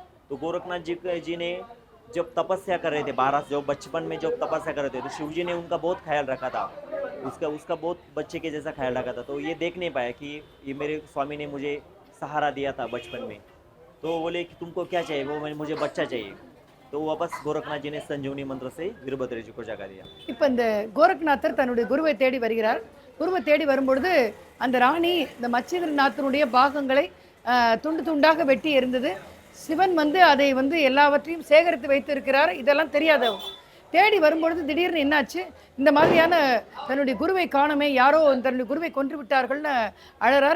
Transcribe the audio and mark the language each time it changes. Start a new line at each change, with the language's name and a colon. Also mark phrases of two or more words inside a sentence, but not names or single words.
Hindi: तो गोरखनाथ जी ने जब तपस्या कर रहे थे, 12 जो बचपन में जब तपस्या कर रहे थे, तो शिव जी ने उनका बहुत ख्याल रखा था, उसका बहुत बच्चे के जैसा ख्याल रखा था। तो ये देख नहीं पाया कि ये मेरे स्वामी ने मुझे सहारा दिया था बचपन में, तो वो बोले कि तुमको क्या चाहिए, वो मुझे बच्चा चाहिए। तो वापस गोरखनाथ जी ने संजीवनी मंत्र से वीरभद्र जी को जगा दिया।
Tamil: இப்போ இந்த கோரக்நாதர் தன்னுடைய குருவை தேடி வருகிறார். குருவை தேடி வரும்பொழுது அந்த ராணி இந்த மச்சேந்திரநாதனுடைய பாகங்களை துண்டு துண்டாக வெட்டி எறிந்தது. சிவன் அதை எல்லாவற்றையும் சேகரித்து வைத்து இருக்கிறார். இதெல்லாம் தெரியாதவர் தேடி வரும்பொழுது திடீர்னு என்னாச்சு, இந்த மாதிரியான தன்னுடைய குருவை காணமே, யாரோ தன்னுடைய குருவை கொன்று விட்டார்கள்னு அழறார்.